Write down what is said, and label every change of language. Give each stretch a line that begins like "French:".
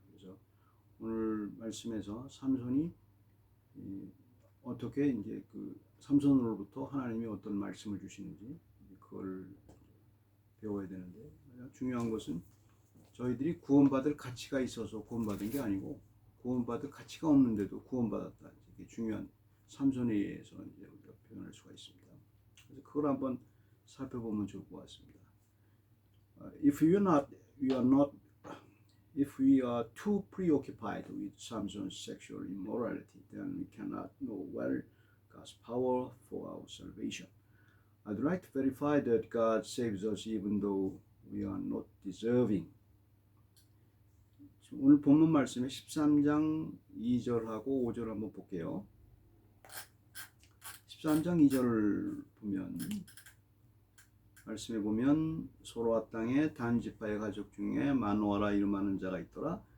Korean: 그래서 오늘 말씀에서 삼손이 어떻게 이제 그 삼손으로부터 하나님이 어떤 말씀을 주시는지 그걸 배워야 되는데 가장 중요한 것은 저희들이 구원받을 가치가 있어서 구원받은 게 아니고 구원받을 가치가 없는데도 구원받았다. 이게 중요한 삼손에 의해서 이제 우리가 표현할 수가 있습니다. 그래서 그걸 한번 살펴보면 좋을 것 같습니다.
English: If we are not, if we are too preoccupied with Samson's sexual immorality, then we cannot know well God's power for our salvation. I'd like to verify that God saves us even though we are not deserving.
Korean: 오늘 본문 말씀에 13장 2절하고 5절 한번 볼게요. 13장 2절을 보면 말씀에 보면 소로아 땅에 단 지파의 가족 중에 마노아라 이름하는 자가 있더라.